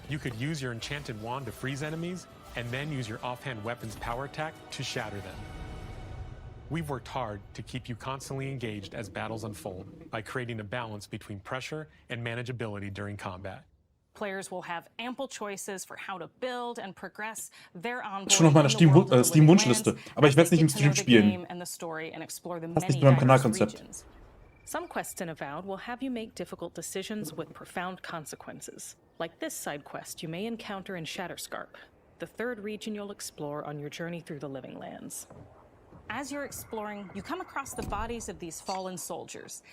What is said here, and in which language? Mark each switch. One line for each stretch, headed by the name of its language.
English: You could use your enchanted wand to freeze enemies and then use your offhand weapon's power attack to shatter them. We've worked hard to keep you constantly engaged as battles unfold by creating a balance between pressure and manageability during combat. Players will have ample choices for how to build and progress their onboarding.
German: Schon auf meiner Steam-Wunschliste, aber ich werde es nicht im Stream spielen. Passt nicht mit meinem Kanalkonzept.
English: Some quests in Avowed will have you make difficult decisions with profound consequences. Like this side quest you may encounter in Shatterscarp, the third region you'll explore on your journey through the Living Lands. As you're exploring, you come across the bodies of these fallen soldiers.